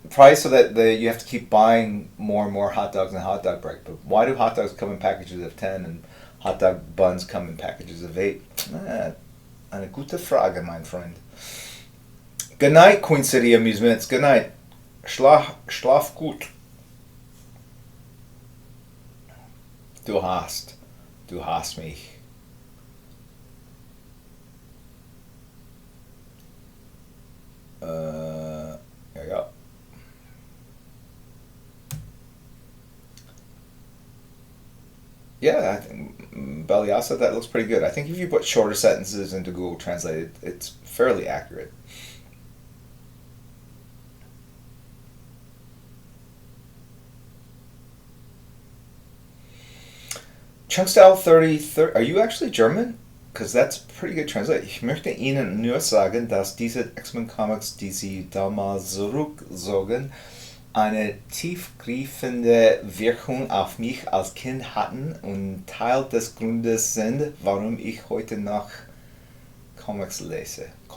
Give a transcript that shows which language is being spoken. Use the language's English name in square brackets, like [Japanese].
[English] Probably so that you have to keep buying more and more hot dogs and hot dog break. But why do hot dogs come in packages of 10 and hot dog buns come in packages of 8? [German] Eine gute Frage, mein Freund. [English] Good night, Queen City Amusements. Good night. [German] Schlaf gut. Du hast mich. [English] There you go. Yeah, I think Baliasa, that looks pretty good. I think if you put shorter sentences into Google Translate, it's fairly accurate. Chunkstyle 30, are you actually German? Because that's pretty good translate. [German] Ich möchte Ihnen nur sagen, dass diese X-Men Comics, die Sie damals zurückzogen, eine tiefgreifende Wirkung auf mich als Kind hatten und Teil des Grundes sind, warum ich heute noch Comics lese.